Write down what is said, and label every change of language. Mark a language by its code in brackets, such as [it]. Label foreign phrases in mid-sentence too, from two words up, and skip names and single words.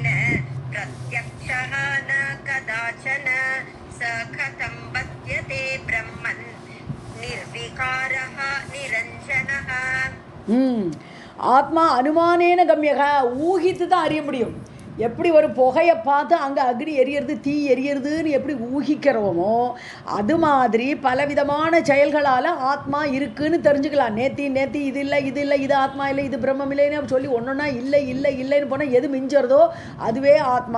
[sa] प्रत्यक्षः न कदाचन स कथं बध्यते ब्रह्मन् निर्विकारः निरञ्जनः. आत्मा अनुमानेन गम्यक, [ta] ஊகித்து தான் அறிய முடியும். எப்படி ஒரு புகையை பார்த்து அங்கே அக்னி எரியறது தீ எரியறதுன்னு எப்படி ஊகிக்கிறோமோ அது மாதிரி பலவிதமான செயல்களால் ஆத்மா இருக்குன்னு தெரிஞ்சுக்கலாம். நேத்தி இது இல்லை இது ஆத்மா இல்லை, இது பிரம்மம் இல்லைன்னு சொல்லி ஒன்றுனா இல்லைன்னு போனால் எது மிஞ்சறதோ அதுவே ஆத்மா.